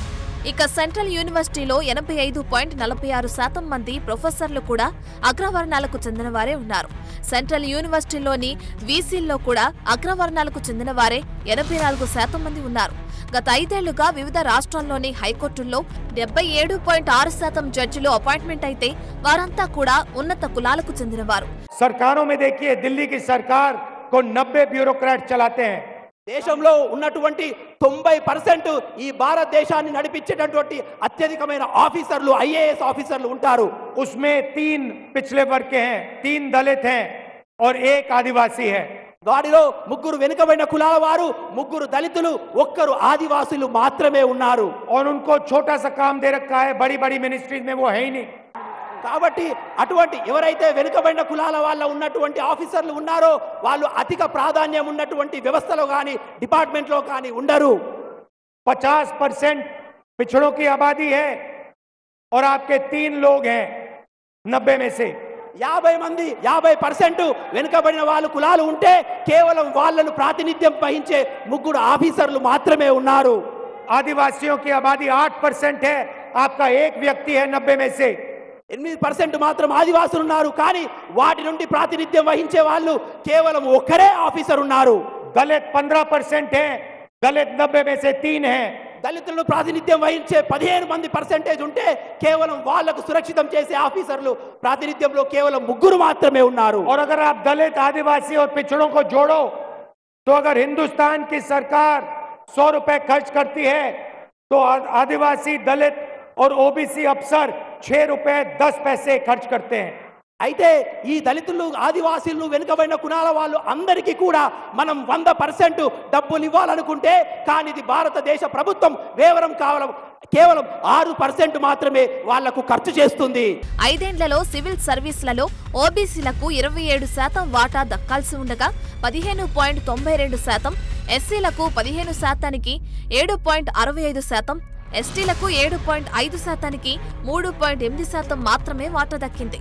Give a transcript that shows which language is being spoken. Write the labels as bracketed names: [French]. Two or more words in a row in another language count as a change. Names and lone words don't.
[Telugu] ఇక సెంట్రల్ యూనివర్సిటీలో 85.46% మంది ప్రొఫెసర్లు కూడా అగ్రవర్ణాలకు చెందిన వారే ఉన్నారు. సెంట్రల్ యూనివర్సిటీలోని వీసీల్లో కూడా అగ్రవర్ణాలకు చెందిన వారే 84% మంది ఉన్నారు. గత 5 ఏళ్లుగా వివిధ రాష్ట్రాల్లోని హైకోర్టుల్లో 77.6% జడ్జిలు అపాయింట్మెంట్ అయితే వారంతా కూడా ఉన్నత కులాలకు చెందినవారు. [Hindi] सरकारों में देखिए, दिल्ली की सरकार को 90 ब्यूरोक्रेट चलाते हैं, [Telugu] దేశంలో ఉన్నటువంటి 90% ఈ భారతదేశాన్ని నడిపించేటటువంటి అత్యధికమైన ఆఫీసర్లు ఐఏఎస్ ఆఫీసర్లు ఉంటారు. [Hindi] उसमें 3 पिछले वर्ग के हैं, 3 दलित हैं और 1 आदिवासी है. [Telugu] వారిలో 3 వెనుకబడిన కులాల వారు, 3 దళితులు, 1 ఆదివాసులు మాత్రమే ఉన్నారు. [Hindi] और उनको छोटा सा काम दे रखा है, बड़ी बड़ी मिनिस्ट्रीज में वो है ही नहीं. [Telugu] కాబట్టి అటువంటి ఎవరైతే వెనుకబడిన కులాల వాళ్ళ ఉన్నటువంటి ఆఫీసర్లు ఉన్నారో వాళ్ళు అధిక ప్రాధాన్యం ఉన్నటువంటి వ్యవస్థలో కానీ డిపార్ట్మెంట్లో కానీ ఉండరు. [Hindi] 50% पिछड़ों की आबादी है और आपके 3 लोग हैं 90 में से. [Telugu] 50% వెనుకబడిన వాళ్ళు కులాలు ఉంటే కేవలం వాళ్ళను ప్రాతినిధ్యం వహించే 3 ఆఫీసర్లు మాత్రమే ఉన్నారు. [Hindi] आदिवासियों की आबादी 8% है, आपका 1 व्यक्ति है 90 में से. [Telugu] 8% మాత్రం ఆదివాసులు ఉన్నారు, కానీ వాటి నుండి ప్రాతినిధ్యం వహించే వాళ్ళు కేవలం 1 ఆఫీసర్ ఉన్నారు. [Hindi] दलित 15% है, दलित 90 में से 3 हैं. [Telugu] దళితులను ప్రాతినిధ్యం వహించే 15% ఉంటే కేవలం వాళ్లకు సురక్షితం చేసే ఆఫీసర్లు ప్రాతినిధ్యంలో కేవలం 3 మాత్రమే ఉన్నారు. [Hindi] और अगर आप दलित, आदिवासी और पिछड़ों को जोड़ो तो अगर हिंदुस्तान की सरकार 100 रुपए खर्च करती है तो आदिवासी, दलित और ओबीसी अफसर 6 रुपए 10 पैसे खर्च करते हैं. [Telugu] అయితే ఈ దళితులు, ఆదివాసీలు, వెనుకబడిన కులాల వాళ్ళు అందరికీ కూడా మనం 100% డబ్బులు ఇవ్వాలనుకుంటే కానీ ఇది భారతదేశ ప్రభుత్వం కేవలం 6% మాత్రమే వాళ్లకు ఖర్చు చేస్తుంది. 5 ఏళ్లలో సివిల్ సర్వీసులలో ఓబీసీలకు 27% వాటా దక్కాల్సి ఉండగా 15.92%, ఎస్సీలకు 15%కి 7.65%, ఎస్టీలకు 7.5%కి 3.8% మాత్రమే వాటా దక్కింది.